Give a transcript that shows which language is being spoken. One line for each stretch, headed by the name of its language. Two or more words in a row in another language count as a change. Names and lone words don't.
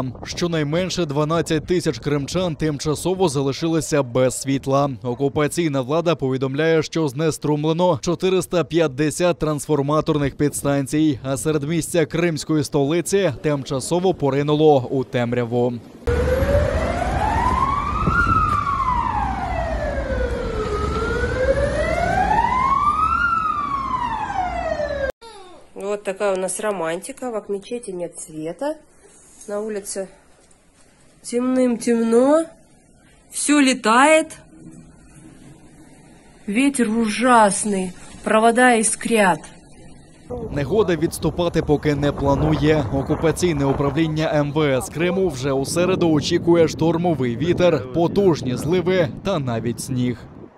Ukrainian: Щонайменше 12 тисяч кримчан тимчасово залишилися без світла. Окупаційна влада повідомляє, що знеструмлено 450 трансформаторних підстанцій, а середмістя кримської столиці тимчасово поринуло у темряву.
Russian: Вот такая у нас романтика. В мечети нет света. На улице темным-темно. Все летает. Ветер ужасный. Провода искрят.
Ukrainian: Негода відступати поки не планує. Окупаційне управління МВС Криму вже у середу очікує штормовий вітер, потужні зливи та навіть сніг.